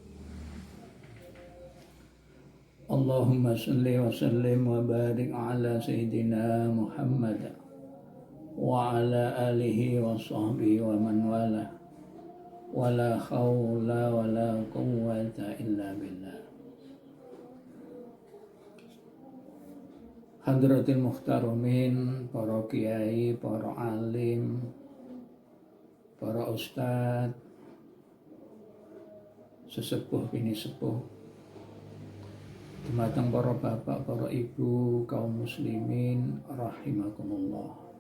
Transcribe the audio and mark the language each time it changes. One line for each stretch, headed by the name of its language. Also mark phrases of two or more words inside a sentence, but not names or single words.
Arabic: اللهم صل وسلم وبارك على سيدنا محمد وعلى آله وصحبه ومن والاه. ولا حول ولا قوة إلا بالله. حضرة المحترمين,
Javanese: para kiai, para alim, para ustadz, sesepuh bini sepuh, dumateng para bapak, para ibu, kaum muslimin rahimakumullah.